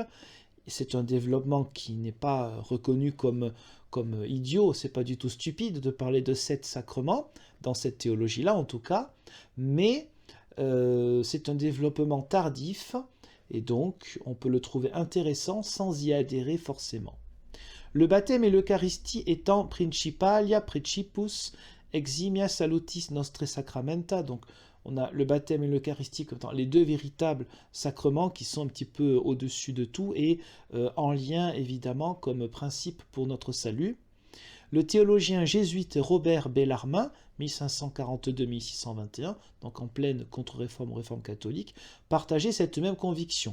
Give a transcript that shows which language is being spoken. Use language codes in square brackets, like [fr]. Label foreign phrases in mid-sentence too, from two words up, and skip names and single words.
[fr] C'est un développement qui n'est pas reconnu comme idiot, c'est pas du tout stupide de parler de 7 sacrements, dans cette théologie-là en tout cas, mais c'est un développement tardif, et donc on peut le trouver intéressant sans y adhérer forcément. Le baptême et l'Eucharistie étant [la] principalia principus eximia salutis nostre sacramenta, [fr] donc on a le baptême et l'Eucharistie comme étant les deux véritables sacrements qui sont un petit peu au-dessus de tout et en lien évidemment comme principe pour notre salut. Le théologien jésuite Robert Bellarmin, 1542-1621, donc en pleine contre-réforme, réforme catholique, partageait cette même conviction.